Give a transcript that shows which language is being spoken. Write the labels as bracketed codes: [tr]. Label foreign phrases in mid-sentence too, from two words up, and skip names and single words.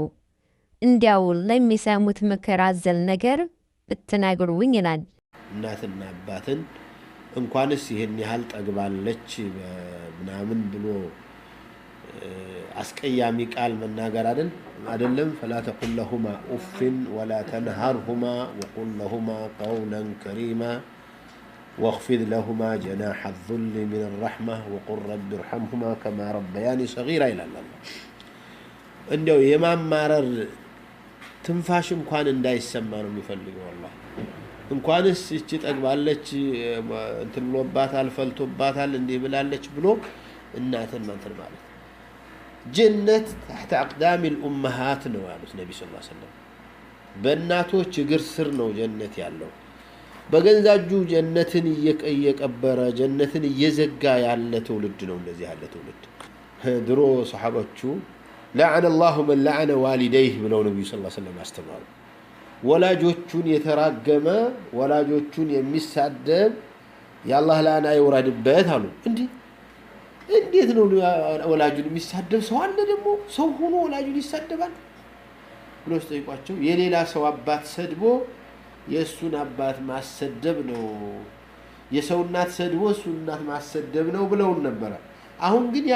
[am] እንዲያው ለሚሰሙት ምክር አዘል ነገር ብትነግሩኝ ይላል። እናትና አባትን እንኳንስ ይሄን ያህል ጠግባለች ምናምን ብሎ አስቀያሚ ቃል መናገር አይደለም [ar] فلا تقل لهما اف ولا تنهرهما وقل لهما قولا كريما واخفض لهما جناح الذل من الرحمة وقل رب ارحمهما كما ربياني صغيرا إلى الله. [am] እንደው የማማረር ትንፋሽ እንኳን እንዳይሰማ ነው የሚፈልገው والله። እንኳንስ እቺ ጠግባለች እንትን ብሎባታል ፈልቶባታል እንዲህ ብላለች ብሎ እናትን ማንተር ማለት ጀነት [ar] تحت اقدام الامهات [am] ነው ያሉት ነብዩ [ar] صلى الله عليه وسلم። [am] በእናቶች እግር ስር ነው ጀነት ያለው። በገንዛጁ ጀነትን እየቀበረ ጀነትን እየዘጋ ያለ ትውልድ ነው እንደዚህ ያለ ትውልድ። ድሮ ሰሃቦቹ [ar] لعن الله من لعن والديه [am] ብለው ነብዩ [ar] صلى الله عليه وسلم [am] አስተማሩ። ወላጆቹን የተራገመ ወላጆቹን የሚሳደብ ያላህ ላና ይወራድበት አሉ። እንዴት ነው ወላጁን የሚሳደብ ሰው አለ? ደግሞ ሰው ሆኖ ወላጁን ይሳደባል ብሎ ጠይቋቸው። የሌላ ሰው አባት ሰድቦ የሱን አባት ማሰደብ ነው፣ የሰው እናት ሰድቦ እሱን እናት ማሰደብ ነው ብለውን ነበር። አሁን ግን ያ